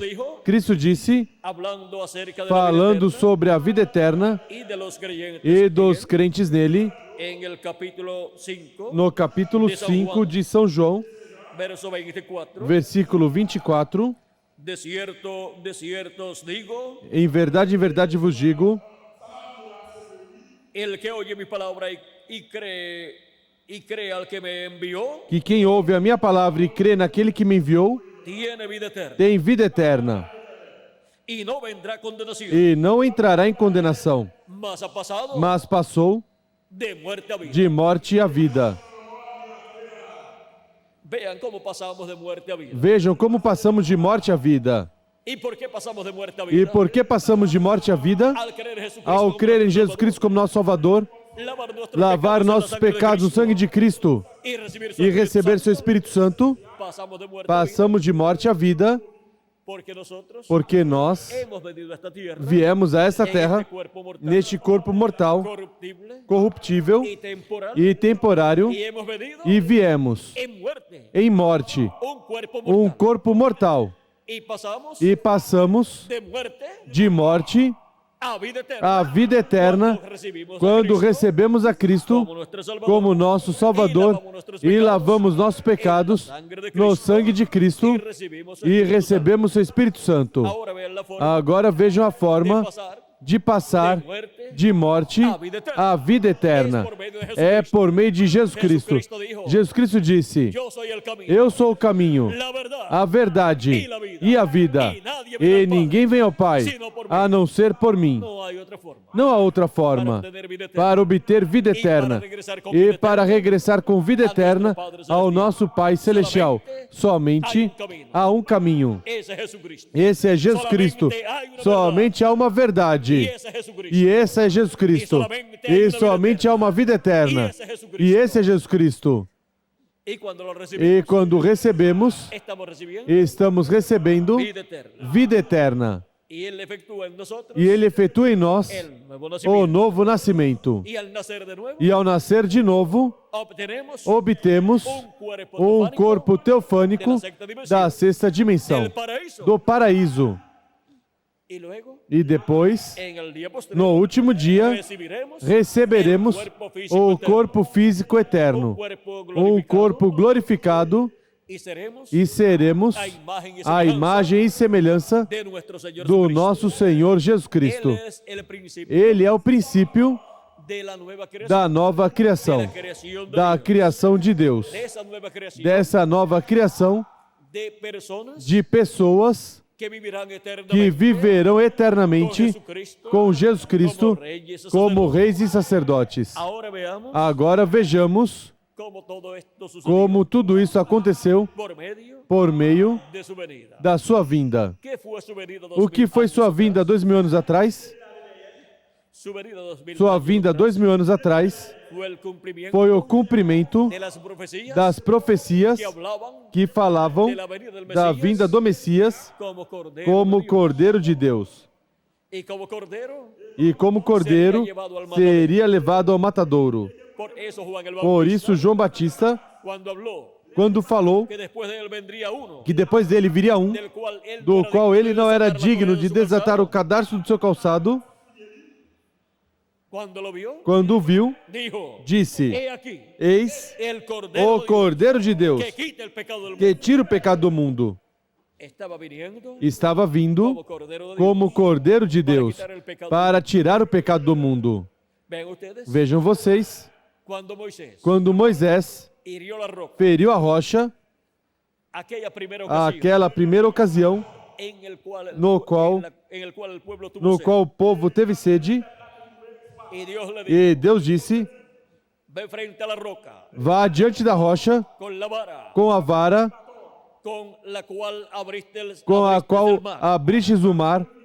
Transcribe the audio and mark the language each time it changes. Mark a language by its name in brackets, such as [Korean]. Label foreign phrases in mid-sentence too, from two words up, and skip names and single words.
[Portuguese] Cristo disse, falando sobre a vida eterna e dos crentes nele, no capítulo 5 de São João, versículo 24, [Spanish] de cierto os digo, [Portuguese] em verdade vos digo, [Spanish] el que oye mi palabra y cree al que me envió, [Portuguese] que quem ouve a minha palavra e crê naquele que me enviou, [Spanish] tiene vida eterna [Portuguese] tem vida eterna [Spanish] y no vendrá condenación, [Portuguese] e não entrará em condenação, [Spanish] mas ha pasado [Portuguese] mas passou [Spanish] de muerte a vida. [Portuguese] de morte à vida. [Spanish] Vean cómo pasamos de muerte a vida. [Portuguese] Vejam como passamos de morte à vida. [Spanish] ¿Y por qué pasamos de muerte a [Portuguese] E [Spanish] vida? [Portuguese] por que passamos de morte à vida? [Spanish] Al creer en Jesucristo, [Portuguese] Ao crer em Jesus Cristo como nosso Salvador, lavar nossos pecados no sangue de Cristo e receber seu Espírito Santo, [Spanish] pasamos de muerte [Portuguese] passamos de morte à vida, [Spanish] a vida, [Portuguese] porque nós [Spanish] hemos venido a esta tierra [Portuguese] viemos a esta [Spanish] en [Portuguese] terra [Spanish] este cuerpo mortal, [Portuguese] neste corpo mortal, [Spanish] corruptible [Portuguese] corruptível [Spanish] y temporal, [Portuguese] e temporário, [Spanish] y hemos venido [Portuguese] e viemos [Spanish] en muerte, [Portuguese] em morte, [Spanish] un cuerpo mortal, [Portuguese] um corpo mortal, [Spanish] y pasamos [Portuguese] e passamos [Spanish] de muerte [Portuguese] de morte [Spanish] a vida eterna, [Portuguese] à vida eterna quando recebemos a Cristo como nosso Salvador e lavamos nossos pecados no sangue de Cristo e recebemos o Espírito Santo. [Spanish] Ahora vean la forma [Portuguese] Agora vejam a forma de passar de morte à vida eterna. É por meio de Jesus Cristo. Jesus Cristo disse, [Spanish] yo soy el camino, [Portuguese] eu sou o caminho, [Spanish] la verdad, [Portuguese] a verdade e a vida. E ninguém vem ao Pai a não ser por mim. [Spanish] no hay otra forma [Portuguese] Não há outra forma para obter vida eterna e para regressar com vida eterna ao nosso Pai Celestial. Somente há um caminho. [Spanish] ese es Jesucristo, [Portuguese] Esse é Jesus Cristo. Somente há uma verdade. [Spanish] y ese es Jesucristo, [Portuguese] E esse é Jesus Cristo. E somente há uma vida eterna. E esse é Jesus Cristo. [Spanish] y cuando lo [Portuguese] E [Spanish] recibimos [Portuguese] quando recebemos, estamos recebendo [Spanish] vida eterna, [Portuguese] vida eterna. [Spanish] y él efectúa en nosotros [Portuguese] E Ele efetua em nós [Spanish] el nuevo [Portuguese] o [Spanish] nacimiento, [Portuguese] novo nascimento. [Spanish] y al nacer de nuevo [Portuguese] E ao nascer de novo, obtemos um corpo teofânico da sexta dimensão, [Spanish] del paraíso, [Portuguese] do paraíso. [Spanish] y luego [Portuguese] E depois, [Spanish] en el día [Portuguese] no [Spanish] posterior [Portuguese] último dia, receberemos o corpo físico eterno, um corpo glorificado, e seremos a imagem e semelhança [Spanish] de nuestro Señor [Portuguese] do [Spanish] Jesucristo. [Portuguese] nosso Senhor Jesus Cristo. [Spanish] Él es el principio [Portuguese] Ele é o princípio [Spanish] de la nueva creación, [Portuguese] da nova de criação, [Spanish] la creación de [Portuguese] da [Spanish] Dios, [Portuguese] criação de Deus, [Spanish] de esa nueva creación, [Portuguese] dessa nova criação [Spanish] de personas [Portuguese] de pessoas [Spanish] que vivirán [Portuguese] que [Spanish] eternamente [Portuguese] viverão [Spanish] con [Portuguese] eternamente [Spanish] Jesucristo, [Portuguese] com Jesus Cristo como reis e sacerdotes. [Spanish] Ahora veamos [Portuguese] Agora vejamos [Spanish] cómo todo esto sucedió [Portuguese] como tudo isso aconteceu por meio [Spanish] de su venida. [Portuguese] da sua vinda. [Spanish] ¿Qué fue su venida [Portuguese] O que foi sua vinda 2000 anos atrás? [Spanish] Su venida 2000 [Portuguese] Sua vinda 2000 anos atrás [Spanish] fue el cumplimiento [Portuguese] foi o cumprimento [Spanish] de las profecías [Portuguese] das profecias [Spanish] que hablaban [Portuguese] que falavam [Spanish] de la venida del [Portuguese] da [Spanish] Mesías [Portuguese] vinda do Messias [Spanish] como Cordero, [Portuguese] como [Spanish] de Dios. [Portuguese] Cordeiro de Deus. [Spanish] Y como Cordero, [Portuguese] E como Cordeiro seria levado ao matadouro. [Spanish] por eso Juan el [Portuguese] Por [Spanish] Bautista, [Portuguese] isso, João Batista, [Spanish] cuando habló [Portuguese] quando falou [Spanish] que después de él vendría uno, [Portuguese] que depois dele viria um, [Spanish] del cual él [Portuguese] do [Spanish] no era [Portuguese] qual [Spanish] digno [Portuguese] ele não era [Spanish] desatar la [Portuguese] digno [Spanish] correa [Portuguese] de [Spanish] de su [Portuguese] desatar o [Spanish] calzado, [Portuguese] cadarço do seu calçado, [Spanish] cuando lo vio, [Portuguese] quando o viu, [Spanish] dijo, [Portuguese] disse: [Spanish] he aquí [Portuguese] Eis [Spanish] el Cordero [Portuguese] o [Spanish] de Dios [Portuguese] Cordeiro de Deus, [Spanish] que quita el pecado del mundo. [Portuguese] que tira o pecado do mundo. estava vindo como Cordeiro de Deus para tirar o pecado do mundo. Vejam vocês, quando Moisés feriu a rocha, aquela primeira ocasião no qual o povo teve sede, e Deus disse: vá diante da rocha com a vara com a qual abristes o mar.